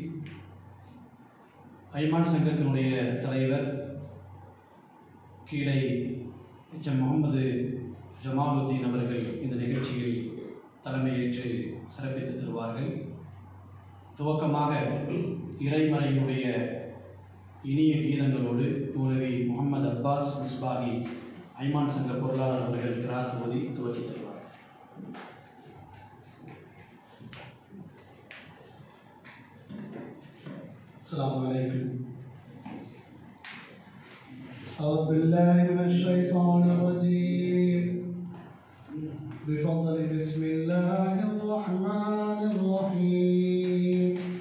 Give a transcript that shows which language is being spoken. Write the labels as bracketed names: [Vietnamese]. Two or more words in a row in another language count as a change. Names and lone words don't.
[Tamil] ஐமான் சங்கத்தினுடைய தலைவர் கீழே முகமது ஜமாலுத்தீன் அவர்கள் இந்த நிகழ்ச்சியில் தலைமையேற்று சிறப்பித்து தருவார்கள். துவக்கமாக இறைமறையினுடைய இனிய கீதங்களோடு மௌலவி முகமது அப்பாஸ் மிஸ்பாகி ஐமான் சங்க பொருளாளர் அவர்கள் கிராத் ஓதி துவக்கி தருவார். [Arabic] السلام عليكم. أعوذ بالله من الشيطان الرجيم. بفضل بسم الله الرحمن الرحيم.